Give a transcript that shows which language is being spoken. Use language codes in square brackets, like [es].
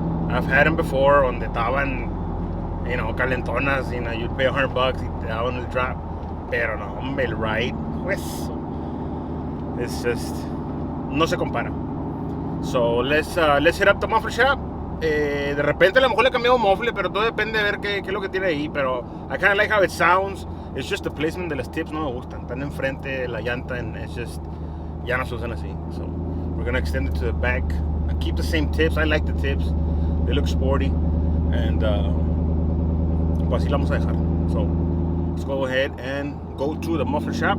[en] I've had them before [es] donde estaban, [en] you know, [es] calentonas, [en] you know, you'd pay $100 [es] y te daban el drop, pero no, hombre, el right, pues, [en] it's just, [es] no se compara. [en] So let's hit up the muffler shop. [es] De repente a lo mejor le cambiamos mofle, pero todo depende de ver qué es lo que tiene ahí. [en] Pero I kind of like how it sounds. It's just the placement [es] de las tips no me gustan. Están enfrente de la llanta [en] and it's just, [es] ya no se usan así. [en] So we're gonna extend it to the back. I keep the same tips. I like the tips. They look sporty. [es] And pues así la vamos a dejar. [en] So let's go ahead and go to the muffler shop.